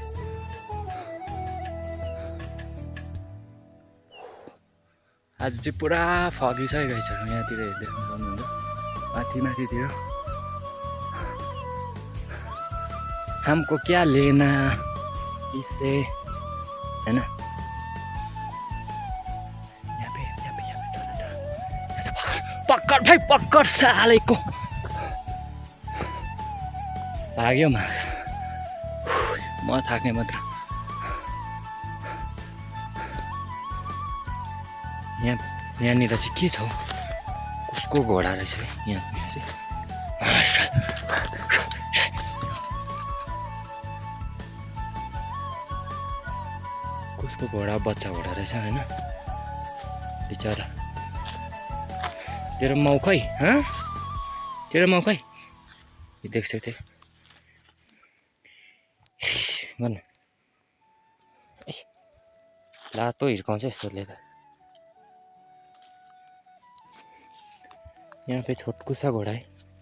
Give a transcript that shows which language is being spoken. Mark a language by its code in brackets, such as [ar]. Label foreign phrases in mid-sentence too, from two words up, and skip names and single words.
[ne] आज चाहिँ पुरा फगी छ है गाइसहरू, यहाँतिर हेर्दै सक्नुहुन्छ माथितिर। [hi] हमको क्या लेना इससे है ना। [ne] पक्कड भाइ पक्कड, सालेको भाग्यो म थाक्ने मात्र। यहाँनिर चाहिँ के छ, कसको घोडा रहेछ है यहाँनिर चाहिँ। कसको घोडा, बच्चा घोडा रहेछ होइन, बिचरा। तेरो माउ खै, तेरो माउ खै, [hi] देख सकते [ne] गर्नु लातो हिर्काउँछ यस्तोले त। [hi] यहाँ पे छोटकू सा घोड़ा है।